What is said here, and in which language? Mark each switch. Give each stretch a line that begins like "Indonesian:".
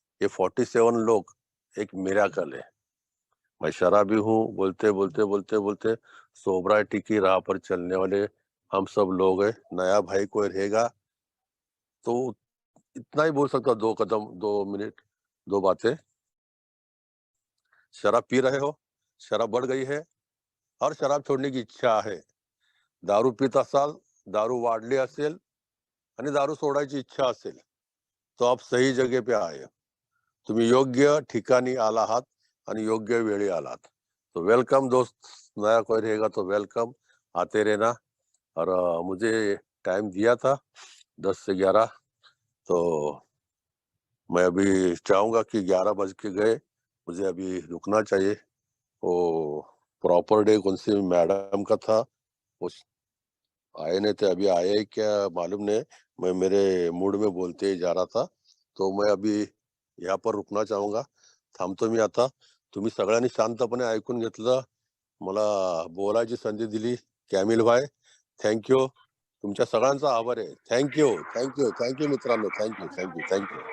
Hindi: ये 47 लोग एक मिराकल है। मैं शराबी हूँ, बोलते बोलते बोलते बोलते सोबराइटी की राह पर चलने वाले हम सब लोग हैं। नया भाई कोई रहेगा तो इतना ही बोल सकता, 2 कदम, 2 मिनट, 2 बातें। शराब पी रहे हो, शराब बढ़ गई है और शराब छोड़ने की इच्छा आहे।
Marathi: दारू पित असाल, दारू वाढली असेल आणि दारू सोडायची इच्छा असेल
Hindi: तो आप सही जगह पे आए।
Marathi: तुम्ही योग्य ठिकाणी आला आहात आणि योग्य वेळी आलात।
Hindi: तो वेलकम दोस्त, नया कोई रहेगा तो वेलकम, आते रहना। और मुझे टाइम दिया था 10 से 11, तो मैं अभी चाहूंगा कि 11 बज के गए, मुझे अभी रुकना चाहिए। वो प्रॉपर डे कौन सी मैडम का था, वो आए नहीं थे, अभी आए ही क्या मालूम नहीं। मैं मेरे मूड में बोलते ही जा रहा था, तो मैं अभी यहाँ पर रुकना चाहूंगा,
Marathi: थांबतो मी आता। तुम्ही सगळ्यांनी शांतपणे ऐकून घेतलं, मला बोलायची संधी दिली। कॅमिल भाई, थँक्यू। तुमच्या सगळ्यांचा आभार आहे। थँक्यू थँक्यू थँक्यू मित्रांनो, थँक्यू थँक्यू थँक्यू।